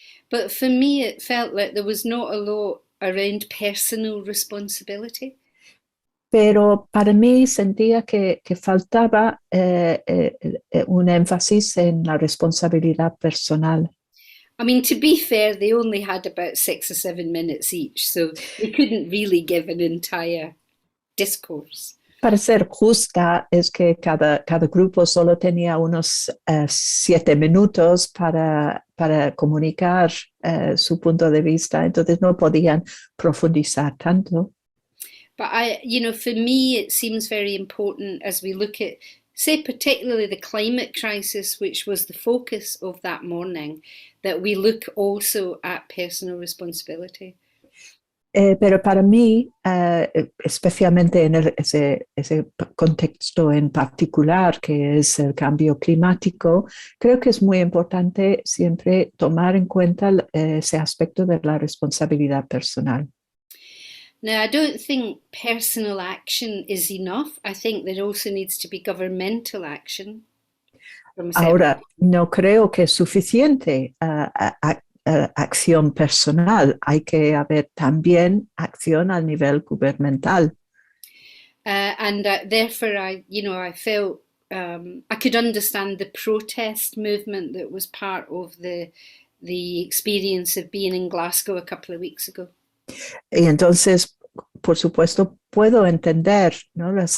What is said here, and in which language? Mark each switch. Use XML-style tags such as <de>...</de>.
<en>But for me, it felt like there was not a lot around personal responsibility.</en> <es>Pero para mí sentía que faltaba un énfasis en la responsabilidad personal.</es> <en>I mean, to be fair, they only had about 6 or 7 minutes each, so they couldn't really give an entire discourse.</en> <es>Para ser justa, es que cada grupo solo tenía unos 7 minutos para comunicar su punto de vista, entonces no podían profundizar tanto.</es> <en>But for me, it seems very important as we look at, say, particularly the climate crisis, which was the focus of that morning, that we look also at personal responsibility.</en> <es>Pero para mí, especialmente en ese contexto en particular que es el cambio climático, creo que es muy importante siempre tomar en cuenta ese aspecto de la responsabilidad personal.</es> <en>Now, I don't think personal action is enough. I think there also needs to be governmental action.</en> <es>Ahora, no creo que es suficiente acción personal. Hay que haber también acción al nivel gubernamental.</es> <en>Therefore, I felt I could understand the protest movement that was part of the experience of being in Glasgow a couple of weeks ago.</en> <es>Y entonces, por supuesto, puedo entender, ¿no?</es>